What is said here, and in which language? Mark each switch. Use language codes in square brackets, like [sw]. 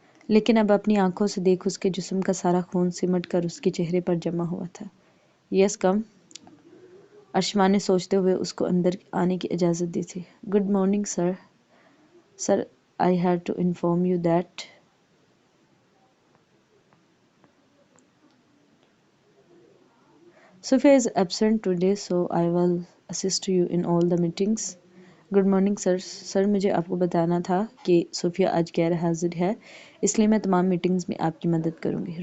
[hi] लेकिन अब अपनी आंखों से देख, उसके जिस्म का सारा खून सिमट कर उसके चेहरे पर जमा हुआ था। [en] yes come, [hi] अरशमान ने सोचते हुए उसको अंदर आने की इजाज़त दी थी। [en] Good morning sir. Sir, I had to inform you that Sophia is absent today, so I will assist you in all the meetings. Good morning sir. [hi] Sir, मुझे आपको बताना था कि सोफिया आज गैर हाजिर है, इसलिए मैं तमाम मीटिंग्स में आपकी मदद करूंगी।